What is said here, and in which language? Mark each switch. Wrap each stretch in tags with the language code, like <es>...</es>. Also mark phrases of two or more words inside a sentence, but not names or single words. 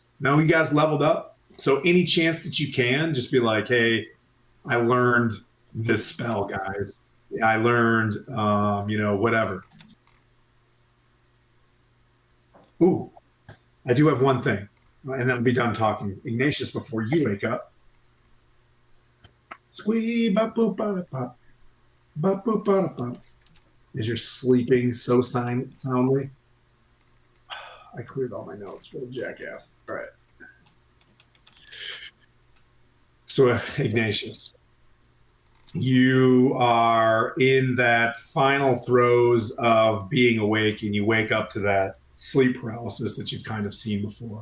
<en>Now you guys leveled up, so any chance that you can, just be like, hey, I learned this spell, guys. I learned, whatever. Ooh, I do have one thing, and then I'll be done talking. Ignatius, before you wake up. Squee, ba boop ba pop, ba boop ba pop. as you're sleeping so soundly. I cleared all my notes for the jackass. All right. So, Ignatius, you are in that final throes of being awake, and you wake up to that sleep paralysis that you've kind of seen before.</en>